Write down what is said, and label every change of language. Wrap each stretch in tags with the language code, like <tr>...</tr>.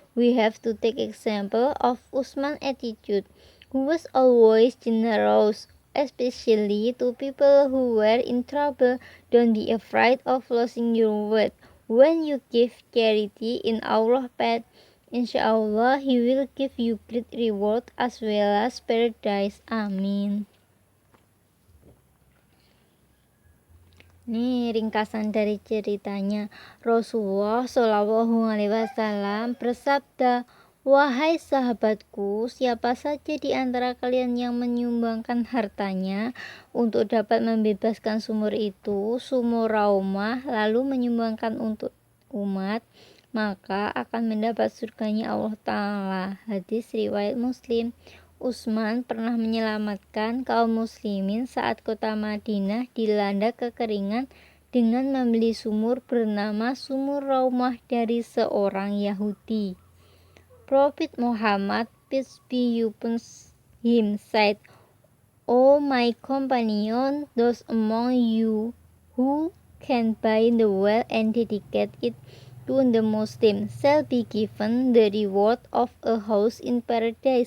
<en>We have to take example of Usman's attitude, who was always generous, especially to people who were in trouble. Don't be afraid of losing your word. When you give charity in Allah's path, insyaAllah He will give you great reward as well as paradise. Amin.</en> <id>Nih ringkasan dari ceritanya. Rasulullah Shallallahu Alaihi Wasallam bersabda, wahai sahabatku, siapa saja di antara kalian yang menyumbangkan hartanya untuk dapat membebaskan sumur itu, sumur Raumah, lalu menyumbangkan untuk umat, maka akan mendapat surganya Allah Ta'ala. Hadis riwayat Muslim. Usman pernah menyelamatkan kaum muslimin saat kota Madinah dilanda kekeringan dengan membeli sumur bernama Sumur Raumah dari seorang Yahudi.</id> <en>Prophet Muhammad, peace be upon him, said, "O my companion, those among you who can buy the well and dedicate it to the Muslim shall be given the reward of a house in paradise."</en>